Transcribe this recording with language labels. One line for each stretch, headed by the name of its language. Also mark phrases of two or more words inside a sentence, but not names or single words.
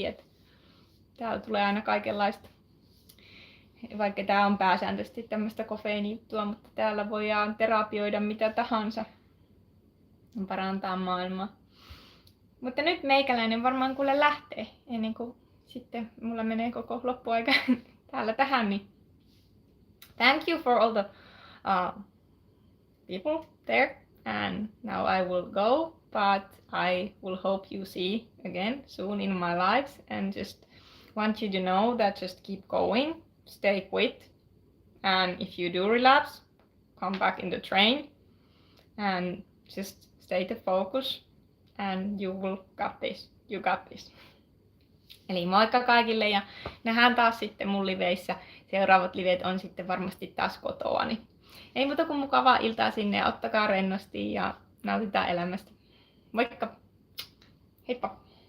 Finnish: Että täällä tulee aina kaikenlaista. Vaikka tää on pääsääntöisesti tämmöistä kofeiinijuttua, mutta täällä voidaan terapioida mitä tahansa. Parantaa maailmaa. Mutta nyt meikäläinen varmaan kuule lähtee ennen kuin sitten mulla menee koko loppuaika täällä tähän.
English: Niin thank you for all the people there. And now I will go, but I will hope you see again soon in my lives. And just want you to know that just keep going, stay quit. And if you do relapse, come back in the train. And just stay the focus. And you will got this. You got this.
Finnish: Eli moikka kaikille ja nähdään taas sitten mun liveissä. Seuraavat livet on sitten varmasti taas kotoa. Niin ei muuta kuin mukavaa iltaa sinne ja ottakaa rennosti ja nautitaan elämästä. Moikka! Heippa!